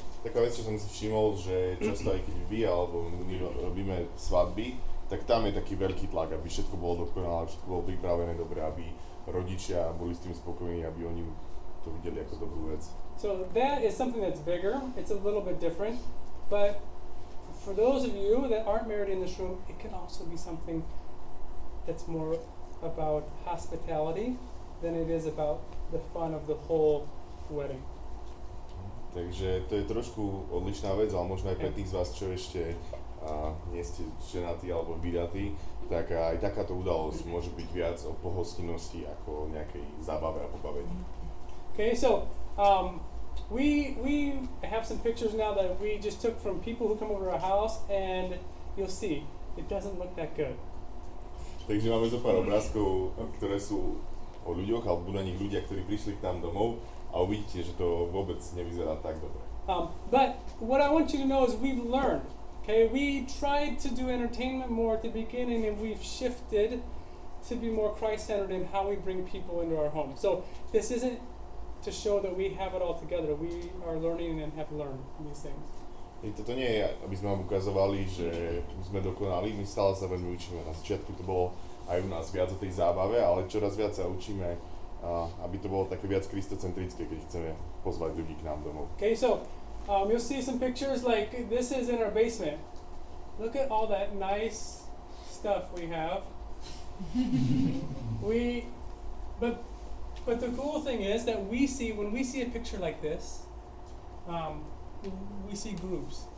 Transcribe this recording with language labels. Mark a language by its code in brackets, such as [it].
[sk] Taká vec, čo som si všimol, že často aj keď vy alebo my robíme svadby, tak tam je taký veľký tlak, aby všetko bolo dokonalé, všetko bolo pripravené dobre, aby rodičia boli s tým spokojní, aby oni to videli ako dobrú vec. [en] So that is something that's bigger. It's a little bit different, but for those of you that aren't married in this room, it can also be something that's more about hospitality than it is about the fun of the whole wedding. [sk] Takže to je trošku odlišná vec, ale možno aj pre tých z vás, čo ešte nie ste ženatí alebo vydatí, tak aj takáto udalosť môže byť viac o pohostinnosti ako o nejakej zábave a pobavení. [en] Okay, so we have some pictures now that we just took from people who come over to our house, and you'll see it doesn't look that good. [sk] Takže máme zo pár obrázkov, ktoré sú o ľuďoch, alebo budú na nich ľudia, ktorí prišli k nám domov a uvidíte, že to vôbec nevyzerá tak dobre. [en] But what I want you to know is we've learned. Okay, we tried to do entertainment more at the beginning, and we've shifted to be more Christ-centered in how we bring people into our home. So this isn't to show that we have it all together. We are learning and have learned these things. [sk] Toto nie je, aby sme vám ukazovali, že sme dokonali, my stále sa veľmi učíme. Na začiatku to bolo aj u nás viac o tej zábave, ale čoraz viac sa učíme aby to bolo také viac kristocentrické, keď chceme pozvať ľudí k nám domov. [en] Okay, so you'll see some pictures like this is in our basement. Look at all that nice stuff we have. But the cool thing is that when we see a picture like this, we see groups.